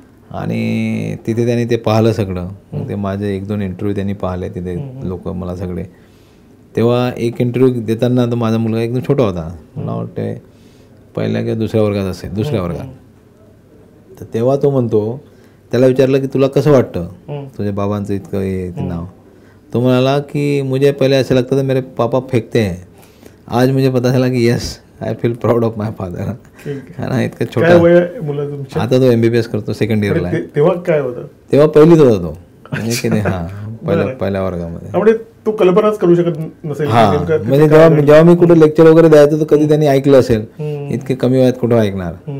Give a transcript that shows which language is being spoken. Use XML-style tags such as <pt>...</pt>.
<mr>आणि तिथे त्यांनी ते पाहिलं सगळं. मग ते माझे 1-2 इंटरव्ह्यू त्यांनी पाहिले तिथे लोक मला सगळे. तेव्हा एक इंटरव्ह्यू देताना तर माझा मुलगा एकदम छोटा होता, मला वाटते पहिल्या किंवा दुसऱ्या वर्गात असेल, दुसऱ्या वर्गात. तर तेव्हा तो म्हणतो, त्याला विचारलं की तुला कसं वाटतं तुझ्या बाबांचं इतकं हे ते नाव. तो म्हणाला की</mr> <hi>मुझे पहले ऐसा लगता था मेरे पापा फेंकते हैं, आज मुझे पता चला की</hi> <en>Yes I feel proud of my father.</en> <mr>है ना. इतकं छोटा. आता तो MBBS करतो, सेकंड इयरला आहे. तेव्हा काय होतं? तेव्हा पहिलीत होता तो. म्हणजे की नाही. हां, पहिल्या वर्गामध्ये. तू कल्पनाच करू शकत नसेल. हां, म्हणजे जेव्हा मी कुठे लेक्चर वगैरे द्यायचो तर कधी त्यांनी ऐकलं असेल. इतके कमी वयात कुठं ऐकणार.</mr>